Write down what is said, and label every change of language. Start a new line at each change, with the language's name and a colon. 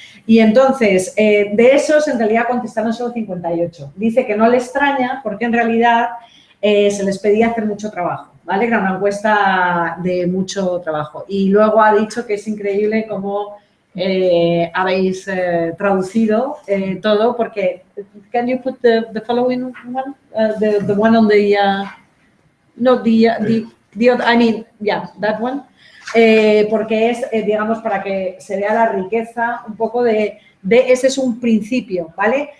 Spanish: Y entonces, de esos, en realidad contestaron solo 58. Dice que no le extraña porque en realidad se les pedía hacer mucho trabajo, ¿vale? Era una encuesta de mucho trabajo. Y luego ha dicho que es increíble cómo habéis traducido todo porque...
English: Can you put the following one? The one on the... no, the other, I mean, yeah, that one.
Spanish: Porque es, digamos, para que se vea la riqueza un poco de ese es un principio, ¿vale?